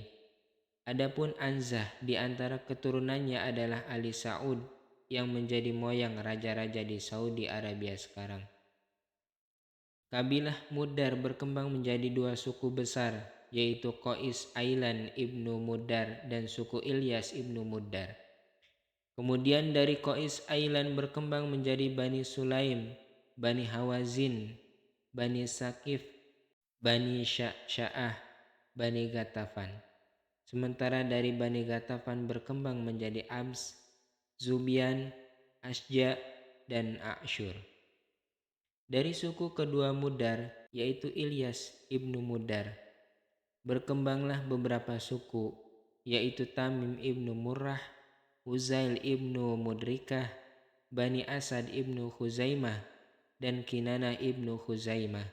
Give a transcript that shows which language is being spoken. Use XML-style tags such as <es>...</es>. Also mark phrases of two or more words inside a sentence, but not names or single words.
<id>Adapun Anzah di antara keturunannya adalah Ali Saud yang menjadi moyang raja-raja di Saudi Arabia sekarang. Kabilah Mudar berkembang menjadi 2 suku besar, yaitu Qais Ailan ibnu Mudar dan suku Ilyas ibnu Mudar. Kemudian dari Qais Ailan berkembang menjadi Bani Sulaim, Bani Hawazin, Bani Sakif, Bani Sya'ah, Bani Gatafan. Sementara dari Bani Gatafan berkembang menjadi Abs, Zubian, Asja, dan A'syur. Dari suku kedua Mudar, yaitu Ilyas ibnu Mudar, berkembanglah beberapa suku, yaitu Tamim ibnu Murrah, Huzail ibnu Mudrikah, Bani Asad ibnu Khuzaimah, dan Kinanah ibnu Khuzaimah.</id>